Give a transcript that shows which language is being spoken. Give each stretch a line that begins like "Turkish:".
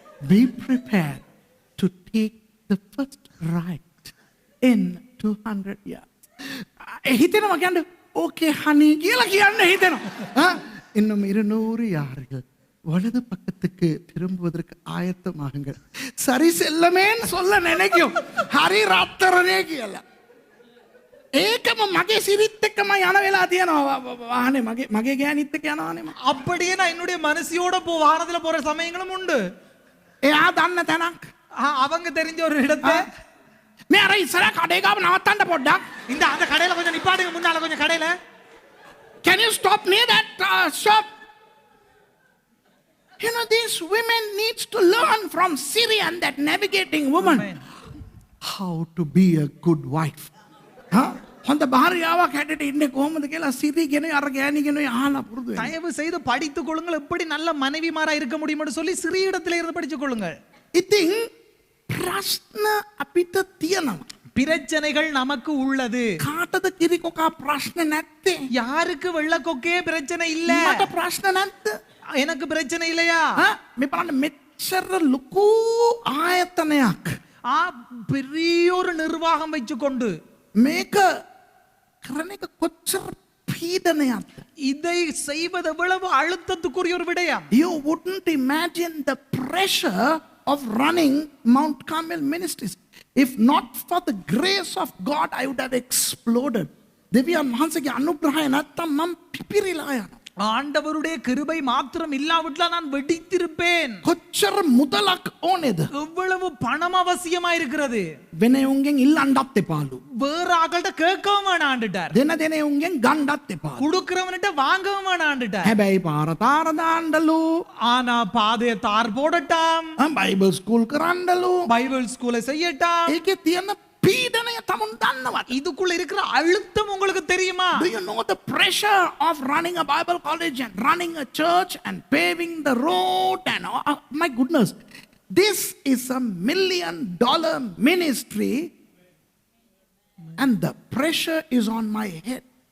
English: Be prepared to take the first right in 200 years.
Sinhala: හිතෙනවා කියන්නේ ඕකේ හනි කියලා කියන්න හිතෙනවා.
Tamil: இன்னும் 200 யார்கள் வலது பக்கத்துக்கு திரும்புவதற்கு ஆயத்தமாகுங்கள். சரி செல்லமேன்னு சொல்ல நினைக்கும். ஹரி ராத்திரனே කියලා.
Sinhala: ඒකම මගේ සිරිත් එක්කම යන වෙලා තියෙනවා. වාහනේ මගේ ගෑනිත් එක්ක යනවානේ මම.
Tamil: அப்படியே நான் என்னுடைய மனசியோட வாகனத்துல போற சமயங்களும் உண்டு.
Sinhala: එයා දන්න තැනක්.
Tamil: அவங்க தெரிஞ்ச ஒரு இடத்தை
Sinhala: මේ අර ඉස්සර කඩේ ගාව නවත්තන්න පොඩ්ඩක්.
Tamil: இந்த அந்த கடையில கொஞ்சம் நிப்பாட்டுங்க முன்னால கொஞ்சம் கடையில
English: Can you stop near that shop? You know, these women needs to learn from Siri and that navigating woman. Amen. How to be a good wife.
Sinhala: හොඳ භාර්යාවක් හැටියට ඉන්නේ කොහොමද කියලා සිරි ගෙන අර ගෑණි ගෙන අහලා පුරුදු වෙන්න.
Tamil: தயவு செய்து படித்துக் கொள்ளுங்கள் எப்படி நல்ல மனைவிமாரா இருக்க முடியும்னு சொல்லி சிறிய இடத்துல இருந்து படித்துக் கொள்ளுங்கள்.
Sinhala: ඉතින් ප්‍රශ්න අපිට තියෙනවා.
Tamil: பிரச்சனைகள் நமக்கு உள்ளது.
Sinhala: කාටද කිරිකොකා ප්‍රශ්න නැත්තේ?
Tamil: யாருக்கு வெள்ளக்கொக்கே பிரச்சனை இல்ல?
Sinhala: මට ප්‍රශ්න නැද්ද?
Tamil: எனக்கு பிரச்சனை இல்லையா?
Sinhala: මේ බලන්න මෙච්චර ලොකු ආයතනයක්.
Tamil: பெரிய ஒரு நிர்வாகம் வச்சுக்கொண்டு
Sinhala: මේක කරන එක කොච්චර පීඩනයක්ද?
Tamil: இதை செய்வது எவ்வளவு அழுத்தத்துக்குரிய ஒரு விடயம்.
English: You wouldn't imagine the pressure of running Mount Carmel Ministries. If not for the grace of God, I would have exploded.
Sinhala: දෙවියන් වහන්සේගේ අනුග්‍රහය නැත්තම් මම පිපිරිලා යනවා.
Tamil: ஆண்டவருடைய கிருபை மாத்திரம் இல்லாவிட்டால் நான் வெடித்திருப்பேன்.
Sinhala: කොච්චර මුදලක් ඕනේද?
Tamil: எவ்வளவு பணம் அவசியமா இருக்கிறது.
Sinhala: වෙන උන්ගෙන් ඉල්ලන්නත් එපාලු.
Tamil: வேற ஆகள்கிட்ட கேட்கவும் வேணாண்டுட்டார்.
Sinhala: දෙන උන්ගෙන් ගන්නත් එපාලු.
Tamil: கொடுக்கிறவன்கிட்ட வாங்கவும் வேணாண்டுட்டார்.
Sinhala: හැබැයි පාර තාර දාන්නලු.
Tamil: ஆனா பாதையை தார் போடட்டாம்.
Sinhala: Bible school කරන්නලු.
Tamil: பைபிள் ஸ்கூலை செய்யட்டாம்.
Sinhala: ඒකේ තියෙන පීඩනය තමුන් දන්නවත්?
Tamil: இதுக்குள்ள இருக்கிற அழுத்தம் உங்களுக்கு தெரியுமா?
English: Do you know the pressure of running a Bible college and running a church and paving the road and my goodness, this is $1 million ministry and the pressure is on my head.